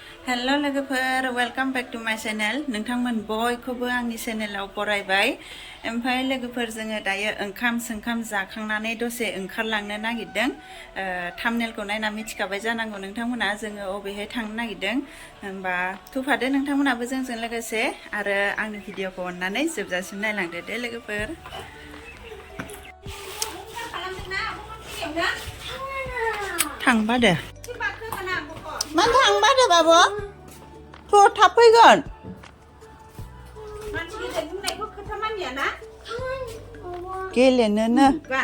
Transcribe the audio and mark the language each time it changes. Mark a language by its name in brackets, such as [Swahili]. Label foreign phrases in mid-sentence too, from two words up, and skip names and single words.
[Bodo] हेलो लोगोफोर [English] welcome back to my channel [Bodo] नोंथांमोन बयखौबो आंनि चैनेलाव बरायबाय ओमफ्राय लोगोफोर जोङो दायो ओंखाम जाखांनानै दसे ओंखारलांनो नागिरदों थाम्बनेलखौ नायना मिथिखाबाय जानांगौ नोंथांमोना जोङो अबेहाय थांनो नागिरदों होनबा थुफादो नोंथांमोनाबो जोंजों लोगोसे आरो आंनि भिडिअखौ अननानै जोबजासिम नायलांदो दे लोगोफोर थांबादो मानो थांबादो बाबु थ' थाब फैगोन गेलेनोनो